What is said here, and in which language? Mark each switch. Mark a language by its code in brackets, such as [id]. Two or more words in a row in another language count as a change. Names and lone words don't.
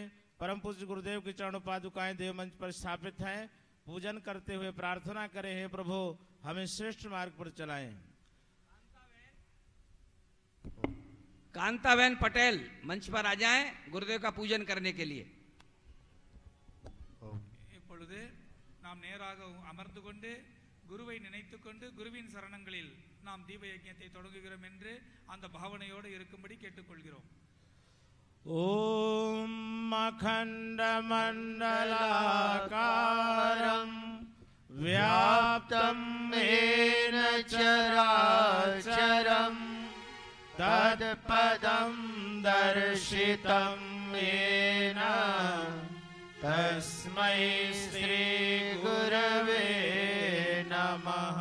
[hi] परम पूज्य गुरुदेव की चरण पादुकाएं देव मंच पर स्थापित हैं। पूजन करते हुए प्रार्थना करें, हे प्रभु हमें श्रेष्ठ मार्ग पर चलाएं। कांताबेन पटेल मंच पर आ जाएं गुरुदेव का पूजन करने के लिए। [ta] இப்பொழுது நாம் நேராக அமர்ந்து கொண்டு குருவை நினைத்துக் கொண்டு குருவின் சரணங்களில் நாம் தீப யஜ்ஞத்தை தொடங்குகிறோம் என்று அந்த பாவனையோடு இருக்கும்படி கேட்டுக்கொள்கிறோம். [sa] ओम अखंड मंडलाकारं व्याप्तं येन चराचरं तत्पदं दर्शितं येन तस्मै श्री गुरवे नमः।